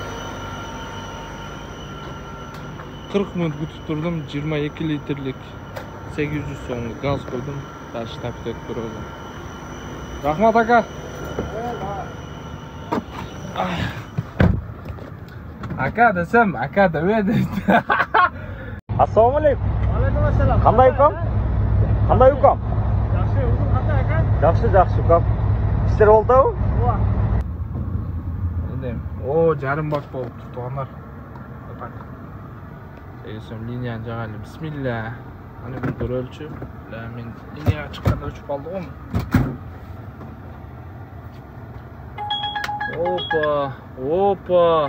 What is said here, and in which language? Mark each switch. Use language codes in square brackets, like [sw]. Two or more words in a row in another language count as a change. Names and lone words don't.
[ky] 40 мүнөт күтүп турдум, 22 литрлик 800 сомдук газ койдум. Дальше таптап көрөм. Рахмат ака. Ака десем, ака деме дейт. [uz] Assalomu alaykum. Alaykum assalom. Qanday ukam? Qanday ukam? Yaxshi, o'zing qanday aka? Yaxshi ukam. Ishlar bo'ldimi? Deyim. O, [ky] жарым бак болуптур, туугандар. Так. Сегизсем линияны жагайлы. Бисмилла. Аны бир көрөлчү. Мен линияга чыкканда өчүп калды го. Опа.